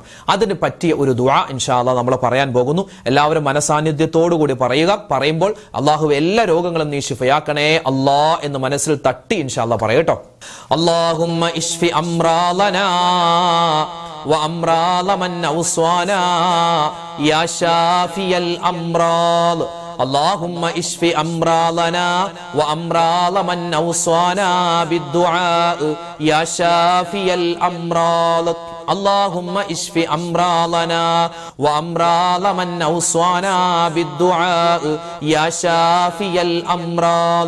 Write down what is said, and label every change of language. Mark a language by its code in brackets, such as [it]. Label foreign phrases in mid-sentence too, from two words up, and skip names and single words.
[ml] അതിന് പറ്റിയ ഒരു ദുആ [ar] إن شاء الله [ml] നമ്മൾ പറയാൻ പോകുന്നു. എല്ലാവരും മനസാന്നിധ്യത്തോടു കൂടി പറയുക. പറയുമ്പോൾ അല്ലാഹു എല്ലാ രോഗങ്ങളും നീ ശിഫയാക്കണേ അല്ലാ എന്ന് മനസ്സിൽ തട്ടി [ar] إن شاء الله [ml] പറയട്ടോ. [ar] اللهم اشف أمراضنا وأمراض من أوصانا يا شافي الأمراض. اللهم اشف امراضنا وامراض من اوصانا بالدعاء يا شافي الامراض. اللهم اشف امراضنا وامراض من اوصانا بالدعاء يا شافي الامراض.